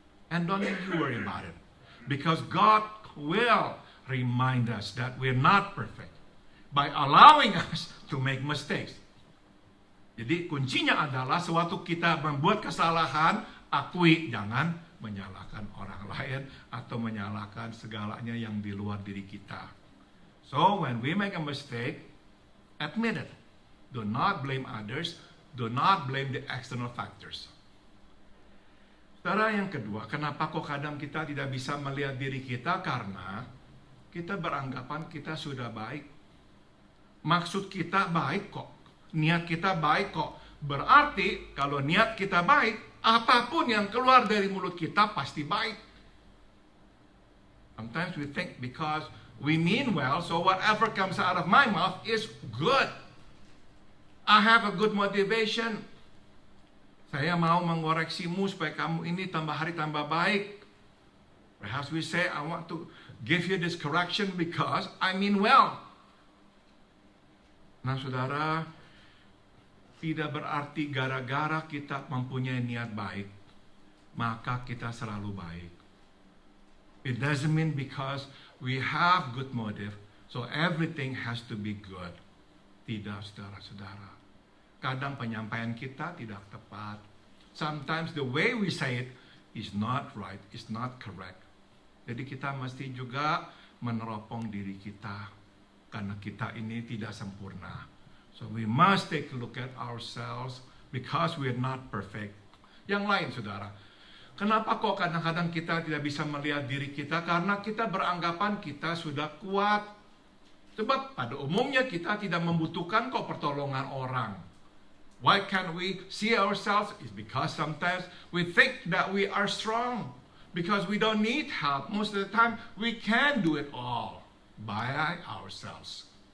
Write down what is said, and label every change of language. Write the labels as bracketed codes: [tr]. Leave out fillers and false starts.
[en] And don't you worry about it. Because God will remind us that we're not perfect. By allowing us to make mistakes. [id] Jadi kuncinya adalah sewaktu kita membuat kesalahan, akui, jangan menyalahkan orang lain atau menyalahkan segalanya yang di luar diri kita. [en] So when we make a mistake, admit it. Do not blame others. Do not blame the external factors. [id] Saudara, yang kedua, kenapa kok kadang kita tidak bisa melihat diri kita? Karena kita beranggapan kita sudah baik. Maksud kita baik kok. Niat kita baik kok. Berarti kalau niat kita baik, apapun yang keluar dari mulut kita pasti baik. [en] Sometimes we think because we mean well, so whatever comes out of my mouth is good. I have a good motivation. [id] Saya mau mengoreksimu supaya kamu ini tambah hari tambah baik. [en] Perhaps we say, I want to give you this correction because I mean well. [id] Nah, saudara, tidak berarti gara-gara kita mempunyai niat baik, maka kita selalu baik. [en] It doesn't mean because we have good motive, so everything has to be good. [id] Tidak, saudara-saudara. Kadang penyampaian kita tidak tepat. [en] Sometimes the way we say it is not right, is not correct. [id] Jadi kita mesti juga meneropong diri kita, karena kita ini tidak sempurna. [en] So we must take a look at ourselves because we are not perfect. [id] Yang lain, saudara, kenapa kok kadang-kadang kita tidak bisa melihat diri kita? Karena kita beranggapan kita sudah kuat. Sebab pada umumnya kita tidak membutuhkan kok pertolongan orang. [en] Why can't we see ourselves? It's because sometimes we think that we are strong. Because we don't need help. Most of the time, we can do it all by ourselves.